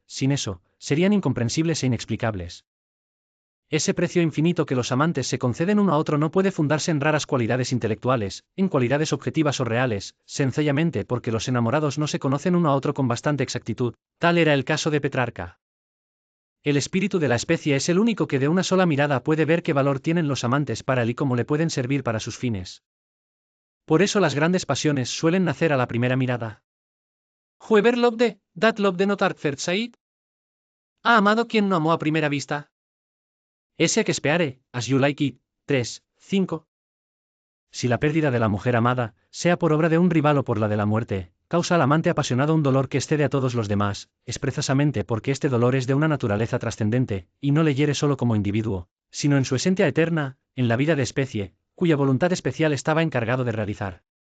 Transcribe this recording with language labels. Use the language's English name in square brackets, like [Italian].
[Spanish] Sin eso, serían incomprensibles e inexplicables. Ese precio infinito que los amantes se conceden uno a otro no puede fundarse en raras cualidades intelectuales, en cualidades objetivas o reales, sencillamente porque los enamorados no se conocen uno a otro con bastante exactitud. Tal era el caso de Petrarca. El espíritu de la especie es el único que de una sola mirada puede ver qué valor tienen los amantes para él y cómo le pueden servir para sus fines. Por eso las grandes pasiones suelen nacer a la primera mirada. [English] Whoever loved, that loved not at first sight. [Spanish] ¿Ha amado quien no amó a primera vista? Ese que speare, as you like it. 3, 5. Si la pérdida de la mujer amada, sea por obra de un rival o por la de la muerte, causa al amante apasionado un dolor que excede a todos los demás, es precisamente porque este dolor es de una naturaleza trascendente, y no le hiere solo como individuo, sino en su esencia eterna, en la vida de especie, cuya voluntad especial estaba encargado de realizar.